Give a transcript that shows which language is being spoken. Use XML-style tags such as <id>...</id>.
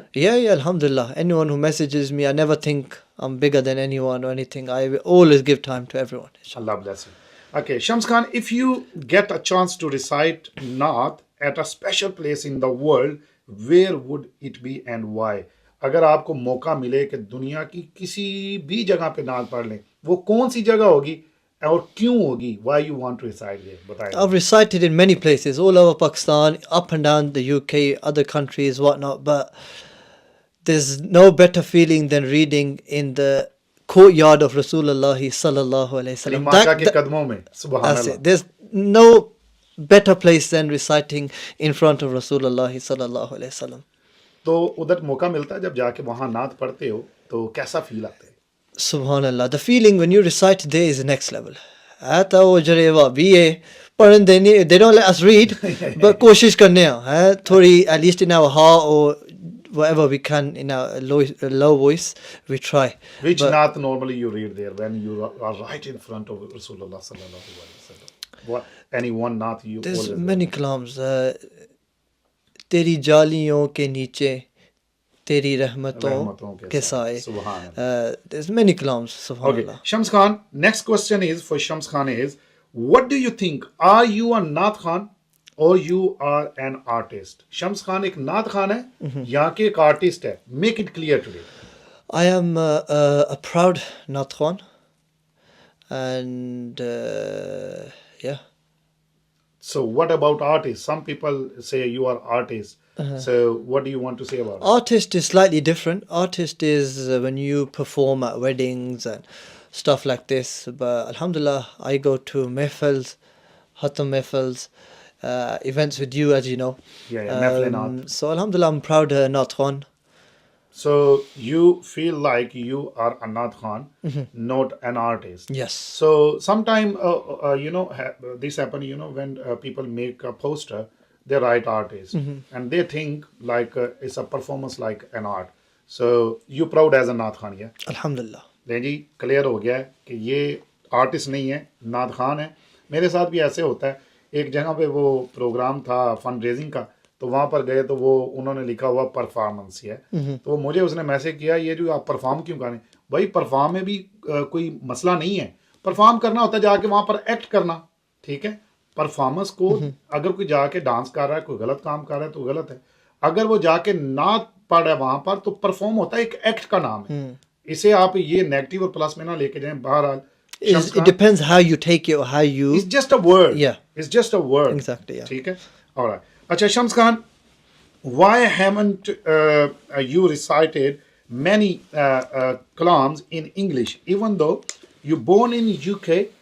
<en>Yeah, alhamdulillah. Anyone who messages me, I never think I'm bigger than anyone or anything. I will always give time to everyone. Allah bless you. Okay, Shams Khan, if you get a chance to recite Naat at a special place in the world, where would it be and why?</en> <ur>اگر آپ کو موقع ملے کہ دنیا کی کسی بھی جگہ پہ نعت پڑھ لیں, وہ کون سی جگہ ہوگی اور کیوں ہوگی?</ur> <en>Why you want to recite there?</en> <ur>بتائیں.</ur> <en>I've recited in many places all over Pakistan, up and down the UK, other countries, whatnot, but there's no better feeling than reading in the courtyard of Rasulullah sallallahu alaihi wasallam.</en> <ur>آقا کے قدموں میں. سبحان اللہ.</ur> <en>There's no better place than reciting in front of Rasulullah sallallahu alaihi wasallam.</en> <ur>تو ادھر موقع ملتا ہے جب جا کے وہاں نعت پڑھتے ہو تو کیسا فیل آتا ہے؟</ur> <en>Subhanallah, the feeling when you recite there is next level.</en> <pa>آتا وہ جریوا بھی ہے پڑھن دینے,</pa> <en>they don't let us read, but</en> <pa>کوشش کرنے ہیں تھوڑی,</pa> <en>at least in our heart or whatever we can in our low voice, we try. Which naat normally you read there when you are right in front of Rasulullah sallallahu alaihi wasallam? What any one naat you? There's many kalams.</en> <ur>تیری جالیوں کے نیچے تیری رحمتوں کے سائے.</ur> <en>There's many kalams. Subhanallah. Okay, Shams Khan, next question is for Shams Khan is, what do you think? Are you a naat khan or you are an artist?</en> <ur>Shams Khan ایک naat khan ہے یا کہ ایک artist ہے?</ur> <en>Make it clear today. I am a proud naat khan. and yeah. So what about artists? Some people say you are artists. So what do you want to say about it? Artist is slightly different. Artist is when you perform at weddings and stuff like this. But alhamdulillah, I go to mehfils, hatam mehfils, events with you, as you know. Yeah, mehfil naat. So alhamdulillah, I'm proud Naat Khan. So you feel like you are a Naat Khan, not an artist. Yes. So sometime, this happen, when people make a poster, they write artist. And they think like it's a performance like an art. So you proud as a Naat Khan, yeah? Alhamdulillah.</en> <ur>لیں جی clear ہو گیا ہے کہ یہ artist نہیں ہے، نعت خان ہے. میرے ساتھ بھی ایسے ہوتا ہے. ایک جگہ پہ وہ پروگرام تھا فنڈ ریزنگ کا، تو وہاں پر گئے تو وہ انہوں نے لکھا ہوا پرفارمنس ہے. تو وہ مجھے اس نے میسج کیا یہ جو آپ پرفارم کیوں کریں؟ بھائی پرفارم میں بھی کوئی مسئلہ نہیں ہے. پرفارم کرنا ہوتا ہے جا کے وہاں پر ایکٹ کرنا، ٹھیک ہے. پرفارمنس کو اگر کوئی جا کے ڈانس کر رہا ہے، کوئی غلط کام کر رہا ہے تو غلط ہے. اگر وہ جا کے نعت پڑھ رہا ہے وہاں پر تو پرفارم ہوتا ہے، ایک ایکٹ کا نام ہے. اسے آپ یہ نیگیٹو اور پلس میں نہ لے کے جائیں. بہرحال</ur> <en>It depends how you take it or how you... It's just a word. Yeah. It's just a word. Exactly, yeah.</en> <ur>ٹھیک ہے.</ur> <en>All right. اچھا Shams Khan, why haven't you recited many kalams in English even though you born in UK?</en>